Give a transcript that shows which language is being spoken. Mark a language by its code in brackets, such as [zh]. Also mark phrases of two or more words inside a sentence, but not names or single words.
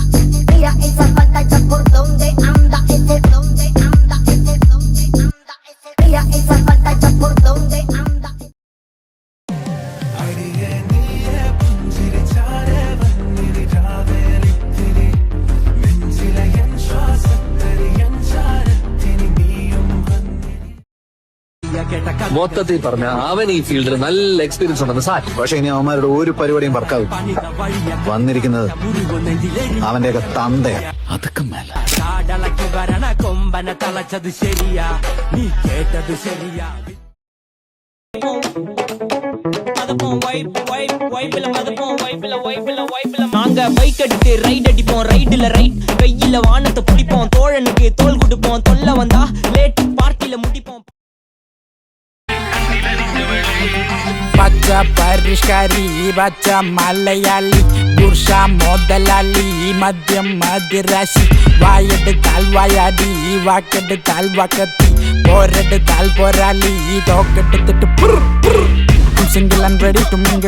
[es] Mira esa pantalla por donde anda, por donde anda, por donde anda. Mira esa pantalla por donde anda. [ml] മൊത്തത്തിൽ പറഞ്ഞ അവൻ ഈ ഫീൽഡിൽ നല്ല എക്സ്പീരിയൻസ് ഉണ്ടെന്ന് സാറ്റ്. പക്ഷെ ഇനി അവന്മാരുടെ ഒരു പരിപാടിയും വർക്കാവും. വന്നിരിക്കുന്നത് അവന്റെയൊക്കെ തന്തയാണ്. അതൊക്കെ മേല കൊമ്പനെ തളച്ചത് ശരിയാ, നീ കേട്ടത് ശരിയാ. [ta] நாங்க பைக் எடுத்து ரைட் அடிப்போம், ரைடுல ரைட் வெயில வானத்தை பிடிப்போம், தோழனுக்கு தோல் கொடுப்போம், தொல்ல வந்தா லேட் பார்ட்டில முடிப்போம். [ml] പച്ച പരിഷ്കാരി പച്ച മലയാളി പുരുഷ മുതലാളി മദ്യം മദിരാശി വായെടുത്താൽ വായാടി വാക്കെടുത്താൽ വാക്കത്തി പോരെടുത്താൽ പോരാളി തോക്കെടുത്തിട്ട് [en] single and ready to mingle.